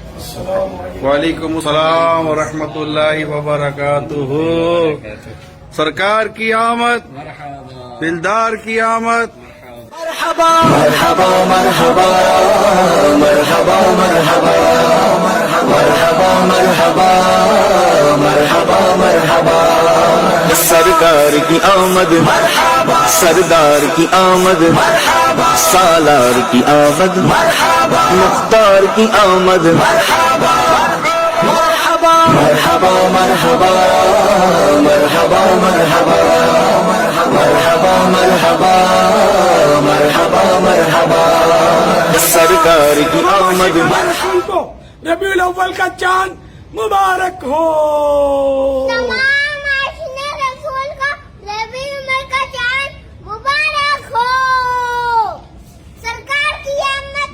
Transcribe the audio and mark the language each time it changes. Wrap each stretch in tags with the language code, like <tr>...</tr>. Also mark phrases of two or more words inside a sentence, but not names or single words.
<ar>وعلیکم السلام ورحمۃ اللہ وبرکاتہ.</ar> <ur>سرکار کی آمد، دلدار کی آمد. مرحبا مرحبا مرحبا مرحبا مرحبا مرحبا مرحبا مرحبا مرحبا. سرکار کی آمد مرحبا، سردار کی آمد مرحبا، سالار کی آمد مرحبا، مختار کی آمد مرحبا مرحبا مرحبا مرحبا مرحبا مرحبا مرحبا مرحبا مرحبا مرحبا. سرکار کی آمد. ربیع الاول کا چاند مبارک ہو. تمام عاشقین رسول کو ربیع الاول کا چاند مبارک ہو. سرکار کی آمد</ur>